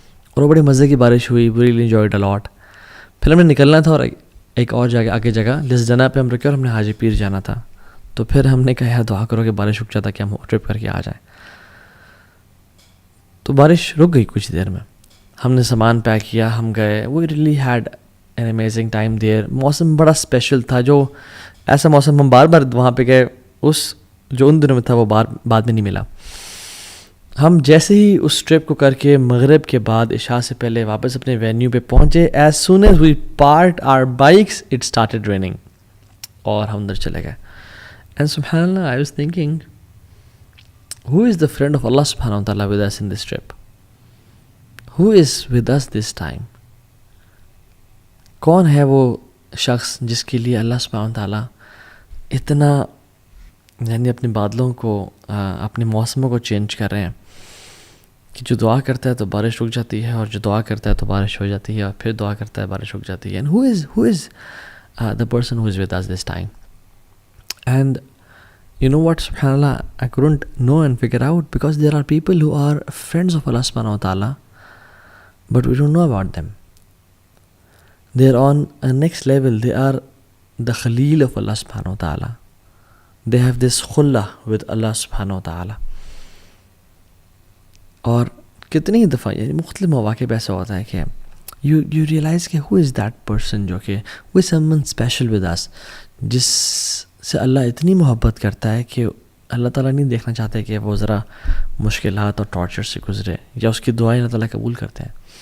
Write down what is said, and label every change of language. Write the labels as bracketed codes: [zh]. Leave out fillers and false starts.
[ur] اور وہ بڑی مزے کی بارش ہوئی, وی ریلی انجوائڈ اے لاٹ. پھر ہم نے نکلنا تھا اور ایک اور جگہ آگے جگہ جس جگہ پہ ہم رکے اور ہم نے حاجی پیر جانا تھا. تو پھر ہم نے کہا یار دعا کرو کہ بارش رک جاتا کہ ہم ٹرپ کر کے آ جائیں. تو بارش رک گئی کچھ دیر میں, ہم نے سامان پیک کیا, ہم گئے. [en] We really had an amazing time there. [ur] موسم بڑا اسپیشل تھا, جو ایسا موسم ہم بار بار وہاں پہ گئے, اس جو ان دنوں میں تھا وہ بعد میں نہیں ملا. ہم جیسے ہی اس ٹرپ کو کر کے مغرب کے بعد عشاء سے پہلے واپس اپنے وینیو پہ پہنچے, as soon as we پارکڈ our bikes it started raining, اور ہم اندر چلے گئے. [en] And سبحان اللہ, I was thinking who is the friend of Allah subhanahu wa ta'ala with us in this trip? Who is with us this time? [ur] کون ہے وہ شخص جس کے لیے اللہ سبحانہ wa ta'ala اتنا یعنی اپنے بادلوں کو اپنے موسموں کو چینج کر رہے ہیں کہ جو دعا کرتا ہے تو بارش رک جاتی ہے, اور جو دعا کرتا ہے تو بارش ہو جاتی ہے, اور پھر دعا کرتا ہے بارش رک جاتی ہے. [en] And who is the person who is with us this time? And you know what, subhanallah, I couldn't know and figure out, because there are people who are friends of Allah subhanahu wa ta'ala, but we don't know about them. They're on a next level. They are the Khalil of Allah subhanahu wa ta'ala. They have this khullah with Allah subhanahu wa ta'ala. [ur] اور کتنی دفعہ یعنی مختلف مواقع پہ ایسا ہوتا ہے کہ you realize کہ who is that person, جو کہ who is someone special with us, جس سے اللہ اتنی محبت کرتا ہے کہ اللہ تعالیٰ نہیں دیکھنا چاہتے کہ وہ ذرا مشکلات اور ٹارچر سے گزرے, یا اس کی دعائیں اللہ تعالیٰ قبول کرتے ہیں.